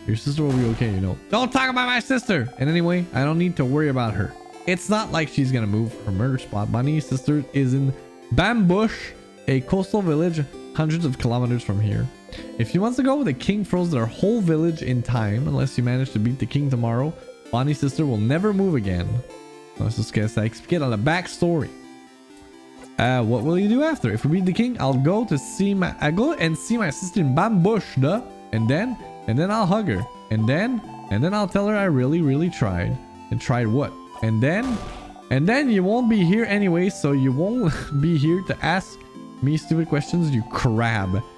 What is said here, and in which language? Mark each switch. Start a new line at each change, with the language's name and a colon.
English: Your sister will be okay, you know. Don't talk about my sister! And anyway, I don't need to worry about her. It's not like she's gonna move her murder spot. Bonnie's sister is in Bambush, a coastal village hundreds of kilometers from here. If you want to go, the king froze their whole village in time. Unless you manage to beat the king tomorrow, Bonnie's sister will never move again.
French: C'est ce que ça expliquait dans la backstory.
English: What will you do after? If we beat the king, I'll go and see my sister in Bambush, duh. And then I'll hug her. And then And then I'll tell her I really tried. And tried what? And then you won't be here anyway, so you won't be here to ask me stupid questions, you crab.